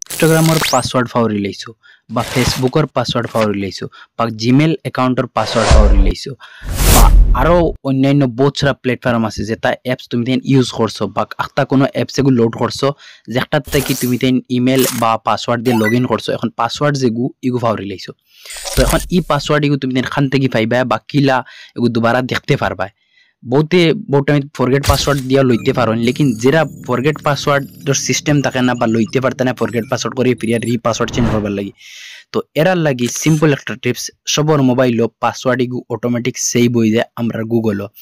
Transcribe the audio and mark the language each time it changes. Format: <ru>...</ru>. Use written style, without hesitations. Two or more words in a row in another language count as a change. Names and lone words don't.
<syl>ইনষ্টাগ্ৰামৰ পাছৱৰ্ড ফাউৰি লৈছো বা ফেচবুকৰ পাছৱৰ্ড ফাউৰি লৈছো বা জিমেইল</syl> <en>account password</en> <syl>ফাউৰি লৈছো বা আরো অন্যান্য বহুত সারা প্ল্যাটফর্ম আছে যেটা অ্যাপস তুমি</syl> <en>then use</en> <syl>করছো বা একটা কোনো অ্যাপস এগুলো লোড করছো যেটার থেকে তুমি</syl> <en>then email</en> <syl>বা পাসওয়ার্ড দিয়ে</syl> <en>log in</en> <syl>করছো এখন পাসওয়ার্ড যেগু ইগু ফাউরি লাইছো তো এখন ই পাসওয়ার্ড ইগু তুমি দেন খান থেকে পাইবা বা কিলা এগু দুবারা দেখতে পারবা বহুতে</syl> <en>time forget password</en> <syl>দিয়া লইতে পারেন লেকিন যেটা</syl> <en>forget password system</en> <syl>থাকে না বা লইতে পারতে না</syl> <en>forget password</en> <syl>করে ফিরিয়া</syl> <en>re password change</en> <syl>করবার লাগি তো এরার লাগি সিম্পল একটা টিপস সবর মোবাইল পাসওয়ার্ড ইগু</syl> <en>automatic save</en> <syl>হয়ে যায় আমরা গুগল</syl>